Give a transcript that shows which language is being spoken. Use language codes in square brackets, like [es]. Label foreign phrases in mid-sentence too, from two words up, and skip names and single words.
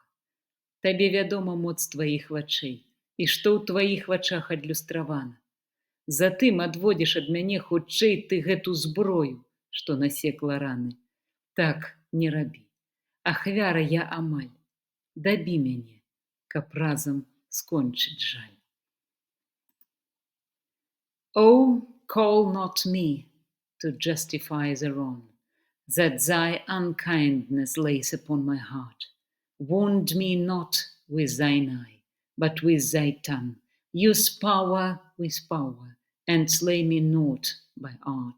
[be] Табе вядома моц тваіх вачэй, і што ў тваіх вачах адлюстравана. Затым адводзіш ад мяне хутчэй ты гэту зброю, што насекла раны. Так не рабі. Ахвяра я амаль. Дабі мяне, каб разам скончыць жаль. [en] Oh, call not me to justify the wrong that thy unkindness lays upon my heart. Wound me not with thine eye, but with thy tongue. Use power with power, and slay me not by art.